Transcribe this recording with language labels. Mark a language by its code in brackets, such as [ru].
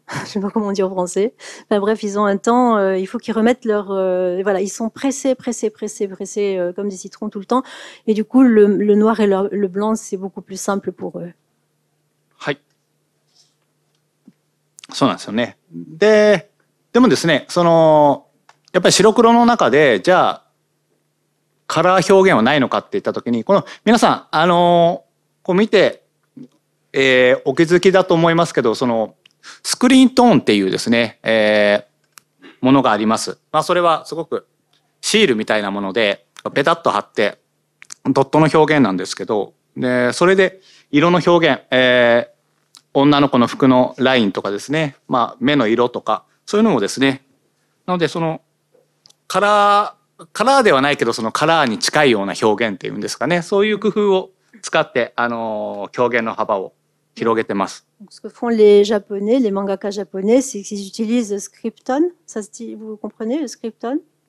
[fr] Je ne sais pas comment on dit en français. Enfin bref, ils ont un temps, il faut qu'ils remettent leur... voilà, ils sont pressés, comme des citrons tout le temps. Et du coup, le noir et le blanc, c'est beaucoup plus simple pour eux. [ja] はい。そうなんですよね。でもですね、やっぱり白黒の中で、じゃあ、カラー表現はないのかって言ったときに、この皆さん、こう見て、お気づきだと思いますけど、スクリーントーンっていうですね、ものがあります。まあそれはすごくシールみたいなものでペタッと貼ってドットの表現なんですけど、でそれで色の表現、女の子の服のラインとかですね、まあ目の色とかそういうのもですね、なのでカラーではないけどカラーに近いような表現っていうんですかね、そういう工夫を使って表現の幅を広げてます。 [fr] Ce que font les Japonais, les mangakas japonais, c'est qu'ils utilisent le Scripton. Ça se dit, vous comprenez le Scripton?